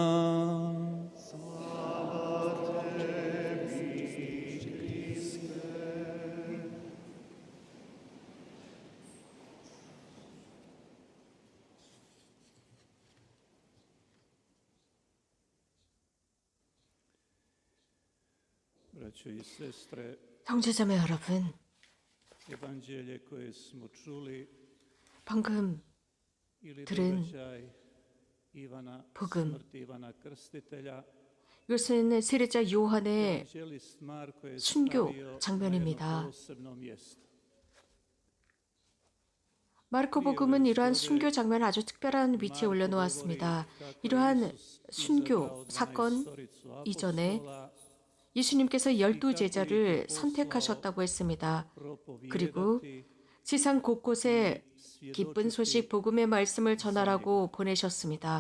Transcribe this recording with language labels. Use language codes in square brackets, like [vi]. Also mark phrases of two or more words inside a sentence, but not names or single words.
[hr] Slava tebi, Kriste. Braćo i sestre, [ko] 형제자매 여러분, [hr] evanđelje koje smo čuli [ko] 방금 [hr] ili [ko] 들은 [hr] događaj Ivana, [ko] 복음, [hr] smrti Ivana Krstitelja, [ko] 이것은 세례자 요한의 [hr] evanđelist Marko je [ko] 순교 [hr] stavio na jedno [ko] 장면입니다. [hr] posebno mjesto. [ko] 마르코복음은 이러한 순교 장면을 아주 특별한 위치에 올려놓았습니다. 이러한 순교 사건 이전에 예수님께서 12제자를 선택하셨다고 했습니다. 그리고 세상 곳곳에 기쁜 소식 복음의 말씀을 전하라고 보내셨습니다.